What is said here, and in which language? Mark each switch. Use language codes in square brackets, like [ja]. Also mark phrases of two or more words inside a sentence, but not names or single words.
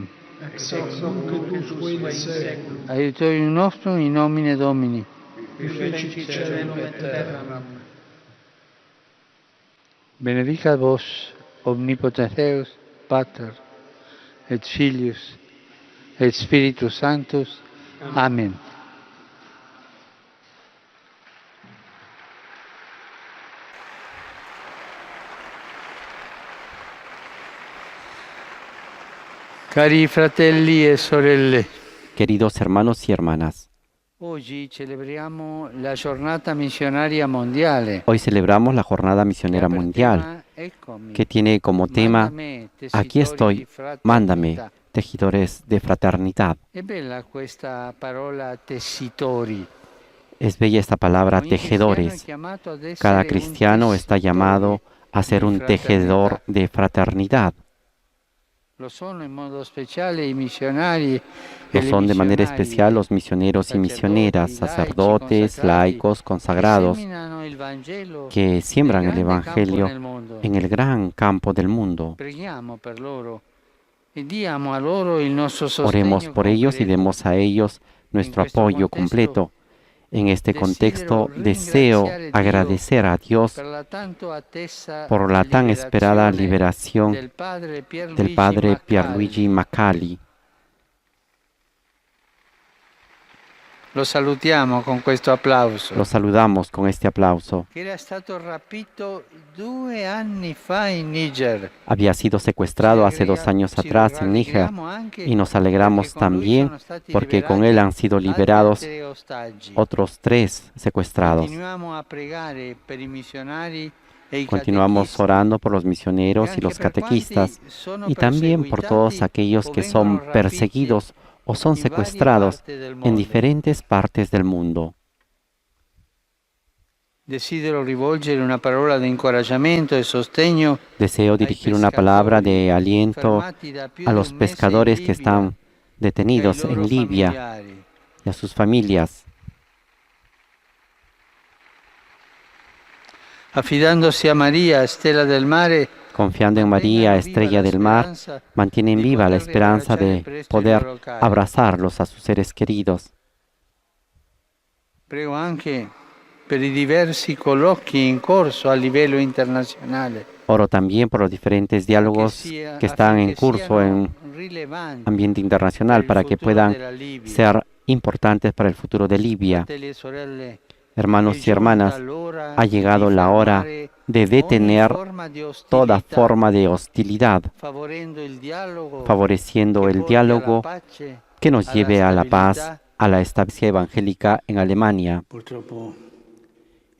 [la] Ex hoc nunc et usque in saeculum. Aiutorium nostrum in nomine Domini. Qui fecit caelum et terram. Benedicat vos, omnipotens Deus, Pater, et Filius, et Spiritus Sanctus. Amen. [it] Cari fratelli e sorelle, [es] Queridos hermanos y hermanas, [it] oggi celebriamo la giornata missionaria mondiale. [es] hoy celebramos la Jornada Misionera Mundial, que tiene como tema, aquí estoy, mándame, tejedores de fraternidad. [it] È bella questa parola tessitori. [es] Es bella esta palabra, tejedores. Cada cristiano está llamado a ser un tejedor de fraternidad. [it] Lo sono in modo speciale i missionari e [es] Lo [it] le [es] son de manera [it] missionarie [es] especial los misioneros y misioneras, sacerdotes, laicos, consagrados, [it] seminano il Vangelo [es] que siembran [it] nel [es] el [it] grande campo [es] Evangelio [it] nel mondo. [es] en el gran campo del mundo. [it] Preghiamo per loro e diamo a loro il nostro sostegno [es] Oremos por ellos y [it] completo. [es] demos a ellos nuestro apoyo completo. En este contexto deseo agradecer a Dios [it] Per la tanto attesa [es] por la tan esperada liberación del padre del padre Pierluigi Macali. [it] Lo salutiamo con questo applauso. [es] Lo saludamos con este aplauso. [it] Che era stato rapito 2 anni fa in Niger. [es] Había sido secuestrado hace 2 años atrás en Níger y nos alegramos también porque con él han sido liberados otros 3 secuestrados. [it] Continuiamo a pregare per i missionari e i [es] Continuamos [it] catechisti, [es] orando por los misioneros y los catequistas y también por todos aquellos que son perseguidos o son secuestrados en diferentes partes del mundo. [it] Desidero rivolgere una parola di incoraggiamento e sostegno [es] Deseo dirigir una palabra de aliento [it] fermati da più [es] a [it] di [es] los [it] un mese in [es] pescadores que [it] Libia, [es] están [it] e ai [es] detenidos [it] loro [es] en Libia [it] familiari. [es] y a sus familias, [it] Affidandosi a Maria, stella del mare, [es] confiando en María, estrella del mar, mantienen viva la esperanza de poder abrazarlos a sus seres queridos. [it] prego anche per i diversi colloqui in corso a livello internazionale. [es] Oro también por los diferentes diálogos que están en curso en ambiente internacional para que puedan ser importantes para el futuro de Libia. Hermanos y hermanas, ha llegado la hora de detener toda forma de hostilidad, favoreciendo el diálogo que nos lleve a la paz, a la estabilidad evangélica en Alemania.